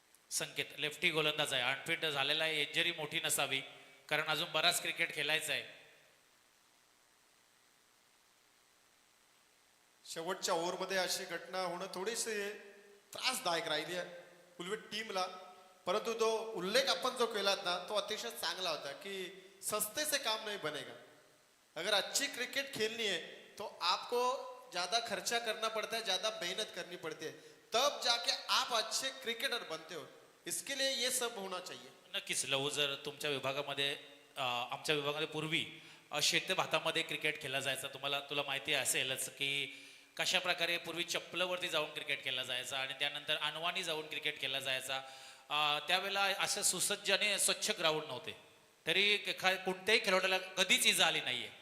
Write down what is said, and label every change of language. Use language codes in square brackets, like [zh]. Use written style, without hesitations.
[mr] संकेत lefty गोलंदाज आहे. Unfit झालेला आहे. इंजरी मोठी नसावी कारण अजून बराच क्रिकेट खेळायचं आहे. शेवटच्या ओव्हरमध्ये अशी घटना होणं थोडीशी त्रासदायक राहिली आहे उल्वे टीमला. परंतु तो उल्लेख आपण जो केलात ना तो अतिशय चांगला होता की [hi] सस्ते से काम नहीं बनेगा. अगर अच्छी क्रिकेट खेलनी है तो आपको ज्यादा खर्चा करना पड़ता है, ज्यादा मेहनत करनी पड़ती है, तब जाके आप अच्छे क्रिकेटर बनते हो. इसके लिए ये सब होना चाहिए. [mr] नक्कीच लहू, जर तुमच्या विभागामध्ये आमच्या विभागामध्ये पूर्वी शेत भातामध्ये क्रिकेट खेळला जायचा, तुला माहिती असेलच की कशा प्रकारे पूर्वी चप्पलवरती जाऊन क्रिकेट खेळला जायचा आणि त्यानंतर अनवाणी जाऊन क्रिकेट खेळला जायचा. त्यावेळेला असं सुसज्ज आणि स्वच्छ ग्राउंड नव्हते, तरी कोणत्याही खेळाडूला कधीच इजा आली नाहीये.